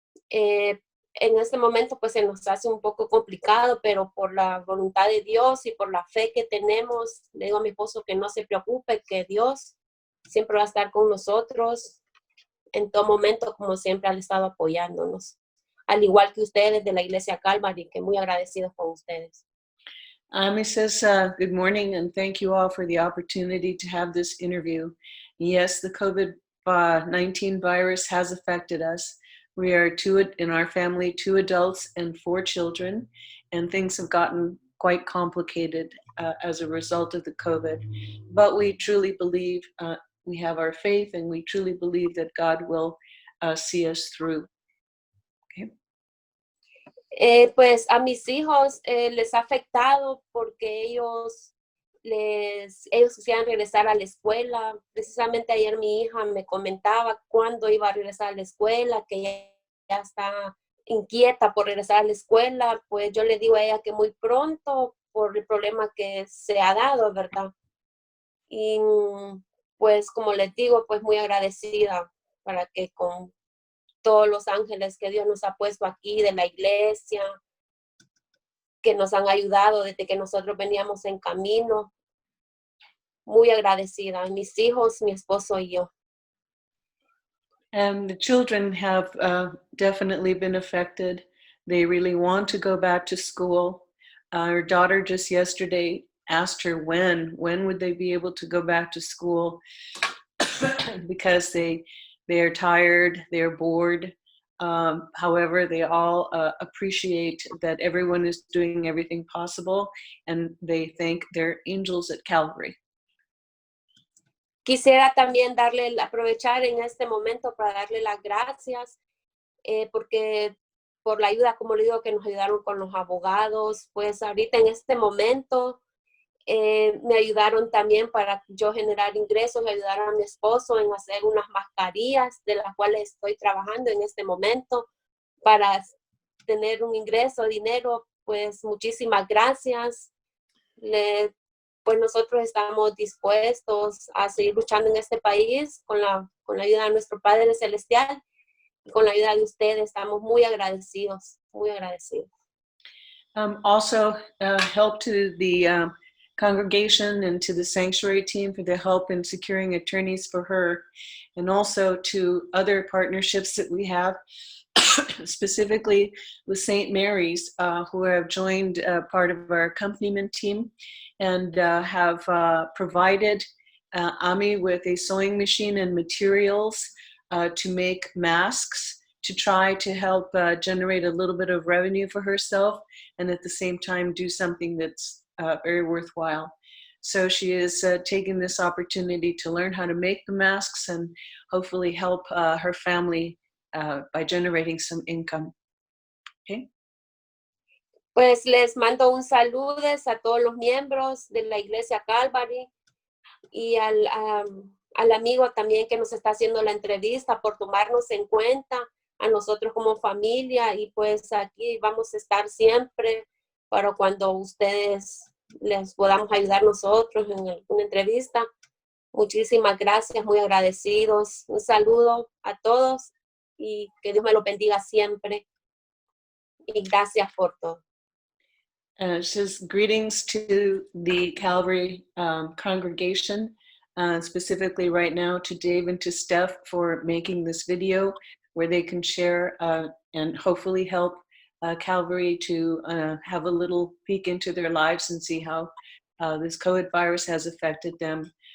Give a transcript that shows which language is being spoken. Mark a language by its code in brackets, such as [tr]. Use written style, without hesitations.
[es] En este momento pues se nos hace un poco complicado, pero por la voluntad de Dios y por la fe que tenemos, le digo a mi esposo que no se preocupe, que Dios siempre va a estar con nosotros en todo momento, como siempre han estado apoyándonos. Al igual que ustedes de la Iglesia Calvary, que muy agradecidos con ustedes. [en] Ami says, good morning, and thank you all for the opportunity to have this interview. Yes, the COVID-19 virus has affected us. We are in our family, 2 adults and 4 children, and things have gotten quite complicated as a result of the COVID. But we truly believe, we have our faith, and we truly believe that God will see us through. Okay. [es] Pues a mis hijos les ha afectado porque ellos quisieran regresar a la escuela. Precisamente ayer mi hija me comentaba cuándo iba a regresar a la escuela, que ya está inquieta por regresar a la escuela. Pues yo le digo a ella que muy pronto por el problema que se ha dado, ¿verdad? Y pues como les digo, pues muy agradecida para que con todos los ángeles que Dios nos ha puesto aquí de la iglesia, que nos han ayudado desde que nosotros veníamos en camino. Muy agradecida, mis hijos, mi esposo y yo. [en] And the children have definitely been affected. They really want to go back to school. Our daughter just yesterday asked her when would they be able to go back to school because they are tired, they're bored. However, they all appreciate that everyone is doing everything possible, and they thank their angels at Calvary. [es] Quisiera también aprovechar en este momento para darle las gracias, porque por la ayuda, como le digo, que nos ayudaron con los abogados, pues ahorita en este momento me ayudaron también para yo generar ingresos, ayudar a mi esposo en hacer unas mascarillas de las cuales estoy trabajando en este momento para tener un ingreso, dinero. Pues muchísimas gracias. Pues nosotros estamos dispuestos a seguir luchando en este país con la ayuda de nuestro Padre Celestial y con la ayuda de ustedes. Estamos muy agradecidos, muy agradecidos. [en] Also, help to the congregation and to the sanctuary team for the help in securing attorneys for her, and also to other partnerships that we have, specifically with St. Mary's, who have joined part of our accompaniment team and have provided Ami with a sewing machine and materials to make masks, to try to help generate a little bit of revenue for herself, and at the same time do something that's very worthwhile. So she is taking this opportunity to learn how to make the masks and hopefully help her family by generating some income. Okay. [es] Pues les mando un saludos a todos los miembros de la Iglesia Calvary y al amigo también que nos está haciendo la entrevista por tomarnos en cuenta a nosotros como familia, y pues aquí vamos a estar siempre para cuando ustedes les podamos ayudar nosotros en una entrevista. Muchísimas gracias, muy agradecidos. Un saludo a todos y que Dios me los bendiga siempre. Y gracias por todo. [en] Says greetings to the Calvary congregation, specifically right now to Dave and to Steph for making this video where they can share and hopefully help Calvary to have a little peek into their lives and see how this COVID virus has affected them.